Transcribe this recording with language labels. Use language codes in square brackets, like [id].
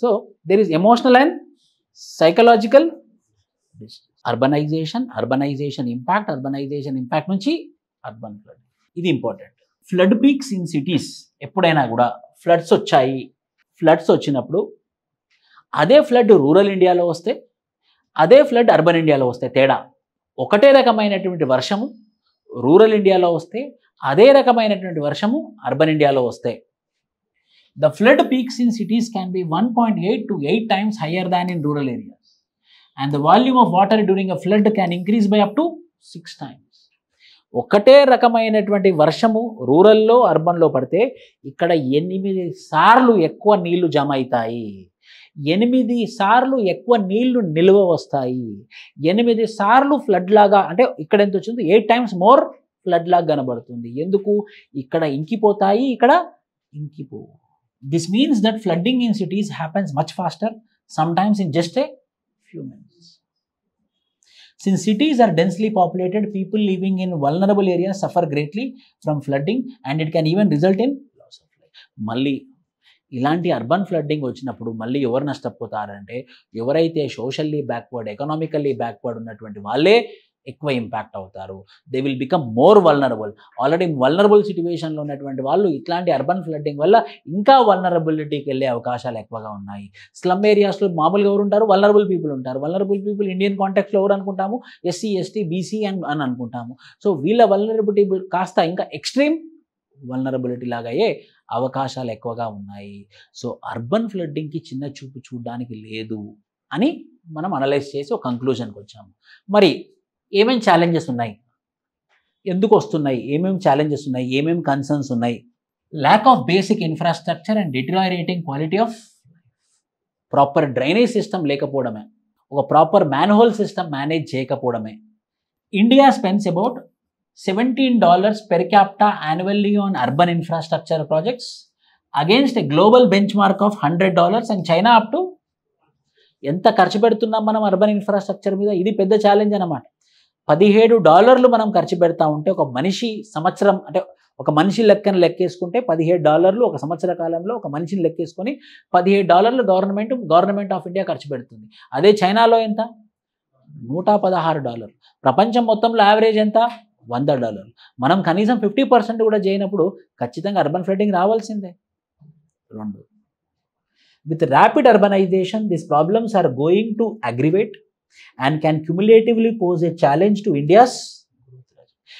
[en] So there is emotional and psychological urbanization impact నుంచి urban flood. [te] ఇది important. [en] Flood peaks in cities. [te] ఎప్పుడైనా కూడా floods వచ్చినప్పుడు అదే ఫ్లడ్ రూరల్ ఇండియాలో వస్తే, అదే ఫ్లడ్ అర్బన్ ఇండియాలో వస్తే తేడా. ఒకటే రకమైనటువంటి వర్షము రూరల్ ఇండియాలో వస్తే, [en] అదే రకమైనటువంటి వర్షము అర్బన్ ఇండియాలో వస్తే, the flood peaks in cities can be 1.8 to 8 times higher than in rural areas, and the volume of water during a flood can increase by up to 6 times. [te] ఒకటే రకమైనటువంటి వర్షము రూరల్లో అర్బన్లో పడితే ఇక్కడ 8 సార్లు ఎక్కువ నీళ్లు జమ అవుతాయి, 8 సార్లు ఎక్కువ నీళ్లు నిల్వ వస్తాయి, 8 సార్లు ఫ్లడ్ లాగా, అంటే ఇక్కడ ఎంత వచ్చింది 8 times మోర్ ఫ్లడ్ లాగా కనబడుతుంది. ఎందుకు? ఇక్కడ ఇంకిపోతాయి, ఇక్కడ ఇంకిపోవు. [en] This means that flooding in cities happens much faster, sometimes in just a few minutes. Since cities are densely populated, people living in vulnerable areas suffer greatly from flooding and it can even result in loss of life. [te] మళ్ళీ ఇలాంటి urban flooding వచ్చినప్పుడు మళ్ళీ ఎవరు నష్టపోతారంటే ఎవరైతే socially backward, economically backward ఉన్నటువంటి వాళ్ళే ఎక్కువ impact అవుతారు. [en] They will become more vulnerable. [te] Already vulnerable సిచ్యువేషన్లో ఉన్నటువంటి వాళ్ళు ఇట్లాంటి అర్బన్ ఫ్లడ్డింగ్ వల్ల ఇంకా వల్నరబిలిటీకి వెళ్ళే అవకాశాలు ఎక్కువగా ఉన్నాయి. స్లమ్ ఏరియాస్లో మామూలుగా ఎవరు ఉంటారు? వల్నరబుల్ పీపుల్ ఉంటారు. వల్నరబుల్ పీపుల్ ఇండియన్ కాంటెక్స్లో ఎవరు అనుకుంటాము? ఎస్సీ, ఎస్టీ, బీసీ అని అనుకుంటాము. సో వీళ్ళ వల్నరబిలిటీ కాస్త ఇంకా ఎక్స్ట్రీమ్ వల్నరబిలిటీ లాగా అయ్యే అవకాశాలు ఎక్కువగా ఉన్నాయి. సో అర్బన్ ఫ్లడ్డింగ్కి చిన్న చూపు చూడడానికి లేదు అని మనం అనలైజ్ చేసి ఒక కంక్లూజన్కి వచ్చాము. మరి ఏమేమి ఛాలెంజెస్ ఉన్నాయి, ఎందుకు వస్తున్నాయి, ఏమేమి ఛాలెంజెస్ ఉన్నాయి, ఏమేమి కన్సర్న్స్ ఉన్నాయి? [en] lack of basic infrastructure and deteriorating quality of proper drainage system [te] లేకపోవడమే, ఒక proper manhole system manage చేయకపోవడమే. [en] India spends about $17 per capita annually on urban infrastructure projects against a global benchmark of $100 and China up to [te] ఎంత ఖర్చు పెడుతున్నాం మనం urban infrastructure మీద? ఇది పెద్ద challenge అన్నమాట. $17 మనం ఖర్చు పెడతా ఉంటే ఒక మనిషి సంవత్సరం, అంటే ఒక మనిషి లెక్కను లెక్కేసుకుంటే $17 ఒక సంవత్సర కాలంలో ఒక మనిషిని లెక్కేసుకొని $17 గవర్నమెంట్ ఆఫ్ ఇండియా ఖర్చు పెడుతుంది. అదే చైనాలో ఎంత? $116. ప్రపంచం మొత్తంలో యావరేజ్ ఎంత? $100. మనం కనీసం 50% కూడా చేయనప్పుడు ఖచ్చితంగా అర్బన్ ఫ్లడ్డింగ్ రావాల్సిందే. [en] 2, with rapid urbanization, these problems are going to aggravate and can cumulatively pose a challenge to India's growth.